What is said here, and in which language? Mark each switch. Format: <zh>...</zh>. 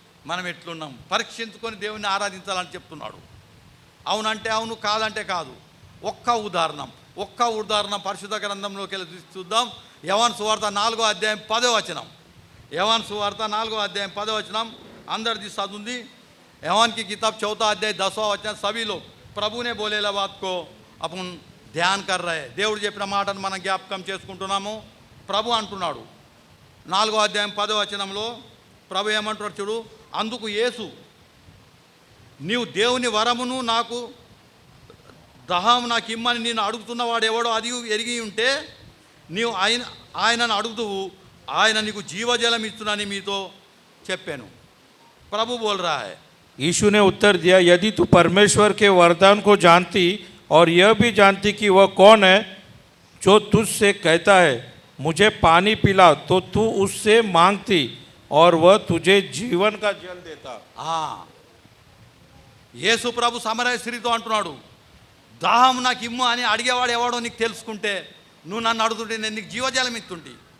<te>మనం ఎట్లున్నాం పరీక్షించుకొని దేవుని ఆరాధించాలని చెప్తున్నాడు. అవునంటే అవును, కాదంటే కాదు. ఒక్క ఉదాహరణ పరిశుద్ధ గ్రంథంలోకి వెళ్ళి చూద్దాం. యోహాను సువార్త 4వ అధ్యాయం 10వ వచనం. యోహాను సువార్త 4వ అధ్యాయం 10వ వచనం అందరిది చదువుంది.</te> <hi>యోహాను की किताब 4वा अध्याय 10वां वचन. सभी लोग प्रभु ने बोलेला बात को अपन ध्यान कर रहे.</hi> <te>దేవుడు చెప్పిన మాటను మనం జ్ఞాపకం చేసుకుంటున్నాము. ప్రభు అంటున్నాడు 4వ అధ్యాయం 10వ వచనంలో ప్రభు ఏమంటున్నాడు చూడు. అందుకు యేసు, నీవు దేవుని వరమును నాకు దహం నాకు ఇమ్మని నేను అడుగుతున్నవాడు ఎవడో అది ఎరిగి ఉంటే నీవు ఆయనను అడుగుతువు, ఆయన నీకు జీవజలం ఇస్తునని మీతో చెప్పాను. ప్రభు</te> <hi>बोल रहा है. यीशु ने उत्तर दिया, यदि तू परमेश्वर के वरदान को जानती और यह भी जानती कि वह कौन है जो तुझसे कहता है मुझे पानी पिला, तो तू उससे मांगती और वह तुझे जीवन का जल देता.</hi> <te>యేసు ప్రభు సమరయ స్త్రీతో అంటున్నాడు, దాహం నాకు ఇమ్ము అని అడిగేవాడు ఎవడో నీకు తెలుసుకుంటే, నువ్వు నన్ను అడుగుతుంటే నేను నీకు జీవజలం ఇస్తుంటే.</te>